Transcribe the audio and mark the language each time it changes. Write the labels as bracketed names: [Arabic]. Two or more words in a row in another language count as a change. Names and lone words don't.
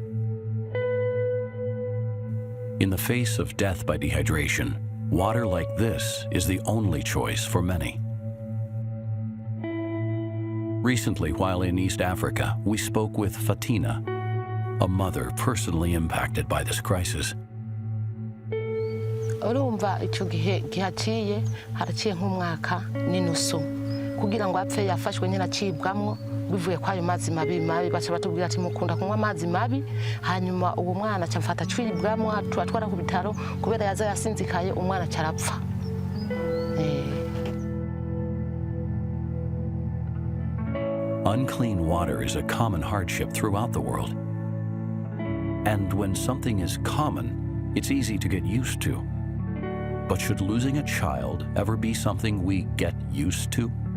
[English] In the face of death by dehydration, water like this is the only choice for many. Recently, while in East Africa, we spoke with Fatina, a mother personally impacted by this crisis. [Rundi] urumva icyo gihe gihaciye haraciye nk'umwaka n'inusu kugira ngo apfe yafashwe nyine acibwamwo bivuye kwayo mazi mabi baca batubwira ati mukunda kunywa amazi mabi hanyuma uwo mwana acamfata twibwamo atwara ku bitaro kubera yaza yasinzikaye umwana carapfa. [English] Unclean water is a common hardship throughout the world. And when something is common, it's easy to get used to. But should losing a child ever be something we get used to?